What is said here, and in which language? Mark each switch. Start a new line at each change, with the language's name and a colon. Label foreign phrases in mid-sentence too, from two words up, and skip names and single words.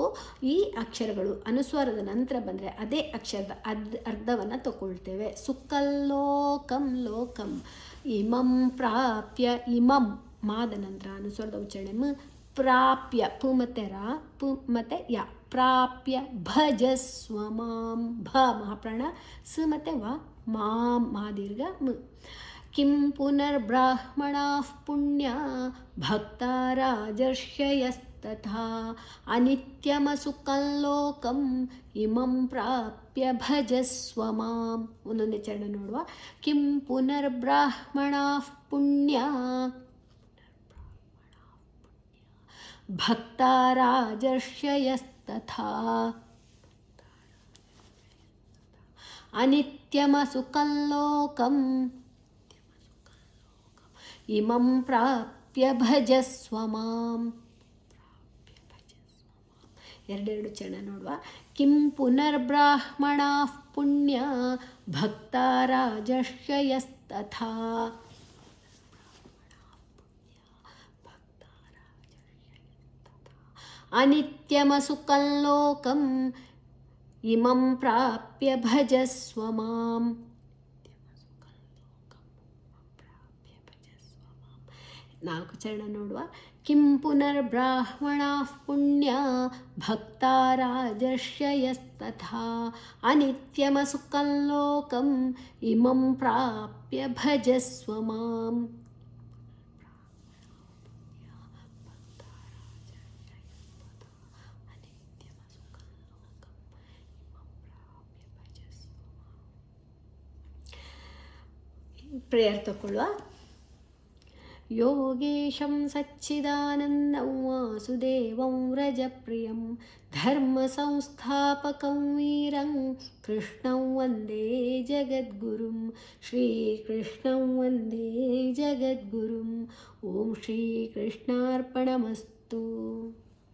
Kannada: ಈ ಅಕ್ಷರಗಳು ಅನುಸ್ವರದ ನಂತರ ಬಂದರೆ ಅದೇ ಅಕ್ಷರದ ಅರ್ಧವನ್ನು ತಗೊಳ್ತೇವೆ.
Sanskrit: ಸುಕಲ್ಲೋಕಂ ಲೋಕಂ. ಇಮಂ ಪ್ರಾಪ್ಯ
Kannada: ಇಮಂ ಮಾದ ನಂತರ ಅನುಸ್ವರದ ಉಚ್ಚಾರಣೆ ಮ. ಪ್ರಾಪ್ಯ ಪು ಮತ್ತು ರ ಪು ಮತ್ತು ಯ
Sanskrit: ಪ್ರಾಪ್ಯ ಭಜಸ್ವ ಮಾಂ
Kannada: ಭ ಮಹಾಪ್ರಾಣ. ಸ ಮತ್ತು ವ ಮಾಂ ಮಾ ದೀರ್ಘ ಮ.
Sanskrit: ಕಿಂ ಪುನರ್ಬ್ರಾಹ್ಮಣಾಃ ಪುಣ್ಯಾ ಭಕ್ತಾ ರಾಜರ್ಷಯಸ್ತಥಾ ಅನಿತ್ಯಮಸುಕಲ್ಲೋಕಂ ಇಮಂ ಪ್ರಾಪ್ಯ ಭಜಸ್ವ ಮಾಂ.
Kannada: ಒಂದೊಂದೇ ಚರಣ ನೋಡುವ.
Sanskrit: ಕಿಂ ಪುನರ್ಬ್ರಾಹ್ಮಣಾಃ ಪುಣ್ಯಾ ಭಕ್ತಾ ರಾಜರ್ಷಯಸ್ತಥಾ ಅನಿತ್ಯಮಸುಕಲ್ಲೋಕಂ ಇಮಂ ಪ್ರಾಪ್ಯ ಭಜಸ್ವ ಮಾಂ.
Kannada: ಎರಡೆರಡು ಚರಣ ನೋಡುವ.
Sanskrit: ಕಿಂ ಪುನರ್ಬ್ರಾಹ್ಮಣಾಃ ಪುಣ್ಯಾ ಭಕ್ತಾ ರಾಜರ್ಷಯಸ್ತಥಾ ಅನಿತ್ಯಮಸುಕಲ್ಲೋಕಂ ಇಮಂ ಪ್ರಾಪ್ಯ ಭಜಸ್ವ ಮಾಂ.
Kannada: ನಾಲ್ಕು ಚರಣ ನೋಡುವ.
Sanskrit: ಕಿಂ ಪುನರ್ಬ್ರಾಹ್ಮಣಾಃ ಪುಣ್ಯಾ ಭಕ್ತಾ ರಾಜರ್ಷಯಸ್ತಥಾ ಅನಿತ್ಯಮಸುಕಲ್ಲೋಕಂ ಇಮಂ ಪ್ರಾಪ್ಯ ಭಜಸ್ವ ಮಾಂ.
Kannada: ಪ್ರೇಯರ್ ತಗೊಳ್ಳುವ.
Sanskrit: ಯೋಗೇಶಂ ಸಚ್ಚಿದಾನಂದಂ ವಾಸುದೇವಂ ವ್ರಜಪ್ರಿಯಂ ಧರ್ಮ ಸಂಸ್ಥಾಪಕಂ ವೀರಂ ಕೃಷ್ಣಂ ವಂದೇ ಜಗದ್ಗುರುಂ ಶ್ರೀಕೃಷ್ಣಂ ವಂದೇ ಜಗದ್ಗುರುಂ. ಓಂ ಶ್ರೀಕೃಷ್ಣಾರ್ಪಣಮಸ್ತು.